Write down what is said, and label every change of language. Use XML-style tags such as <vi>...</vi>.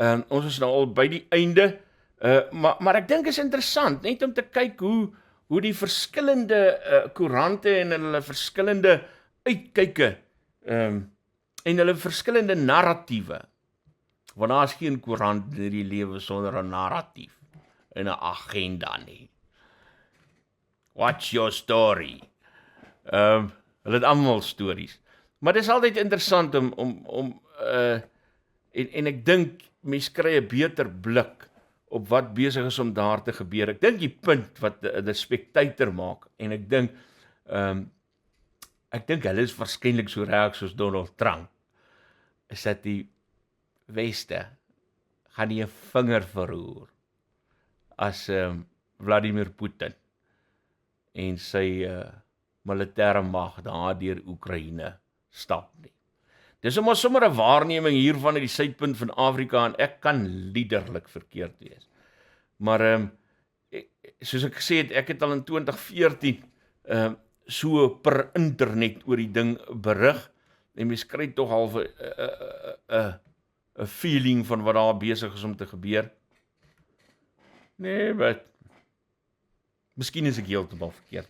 <af>Ons is nou al by die einde, maar ek dink is interessant, net om te kyk hoe die verskillende koerante en hulle verskillende uitkyke, en hulle verskillende narratiewe, want daar is geen koerant in die lewe sonder 'n narratief en 'n agenda nie.</af> <en>What's your story?</en> <af>Hulle het almal stories. Maar dit is altyd interessant om en ek dink mense kry 'n beter blik op wat besig is om daar te gebeur. Ek dink die punt wat die Spectator maak, en ek dink hulle is waarskynlik so reg soos Donald Trump, is dat die Weste gaan nie 'n vinger verroer as Vladimir Putin en sy militêre mag daar deur Oekraïne stap nie. Dis sommer 'n waarneming hiervan uit die suidpunt van Afrika, en ek kan liderlik verkeerd wees. Maar soos ek gesê het, ek het al in 2014 so per internet oor die ding berig, en mens kry tog half 'n feeling van wat daar besig is om te gebeur. Nee, maar miskien is ek heeltemal verkeerd.</af>